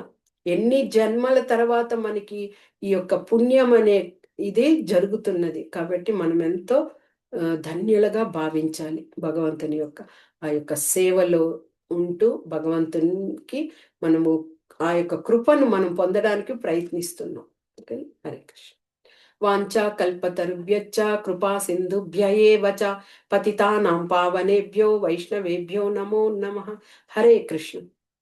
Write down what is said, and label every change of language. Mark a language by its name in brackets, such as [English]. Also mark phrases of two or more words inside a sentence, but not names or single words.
[Telugu] ఎన్ని జన్మల తర్వాత మనకి ఈ యొక్క పుణ్యం అనే ఇది జరుగుతున్నది. కాబట్టి మనం ఎంతో ధన్యులుగా భావించాలి. భగవంతుని యొక్క ఆ యొక్క సేవలో ఉంటూ భగవంతునికి మనము ఆ యొక్క కృపను మనం పొందడానికి ప్రయత్నిస్తున్నాం. ఓకే. హరే కృష్ణ. [Sanskrit] వాంఛా కల్పతరుభ్యశ్చ కృపా సింధుభ్య ఏవ చ పతితానాం పావనేభ్యో వైష్ణవేభ్యో నమో నమః. హరే కృష్ణ.